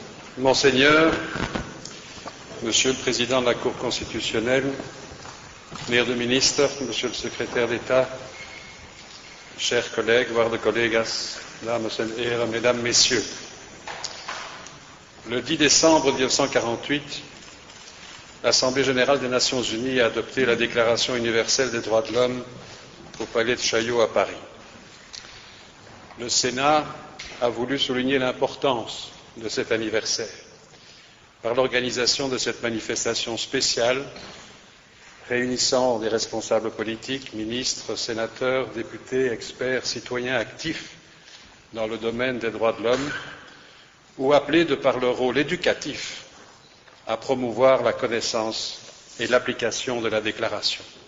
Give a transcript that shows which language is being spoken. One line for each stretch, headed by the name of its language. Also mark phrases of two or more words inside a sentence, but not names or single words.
French: Monseigneur, Monsieur le Président de la Cour constitutionnelle,
Dutch: meneer de minister,
French: Monsieur le Secrétaire d'État, chers collègues,
Dutch: waarde collega's, dames en heren,
French: mesdames, messieurs. Le 10 décembre 1948, l'Assemblée générale des Nations unies a adopté la Déclaration universelle des droits de l'homme au Palais de Chaillot à Paris. Le Sénat a voulu souligner l'importance de cet anniversaire par l'organisation de cette manifestation spéciale réunissant des responsables politiques, ministres, sénateurs, députés, experts, citoyens actifs dans le domaine des droits de l'homme ou appelés de par leur rôle éducatif à promouvoir la connaissance et l'application de la déclaration.